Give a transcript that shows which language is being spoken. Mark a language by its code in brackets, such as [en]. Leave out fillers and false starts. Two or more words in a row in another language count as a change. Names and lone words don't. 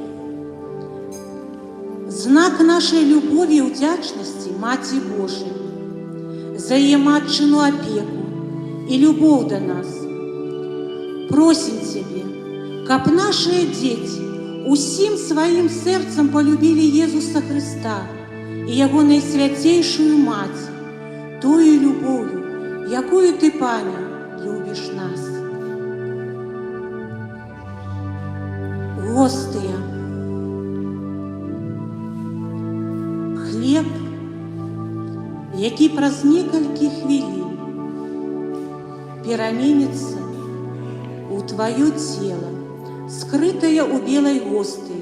[be] Знак нашай любові і ўдзячнасці Маці Божай за яе матчыну апеку і любоў да нас. Просім Цябе, каб нашыя дзеці усім сваім сэрцам полюбілі Езуса Хрыста і Яго найсвяцейшую Маці, тою любов'ю, якою Ты, Пане, любіш нас. Гостыя. Хлеб, які праз некалькі хвілін пераменіцца у Тваё цела, скрытая ў белай гостыі.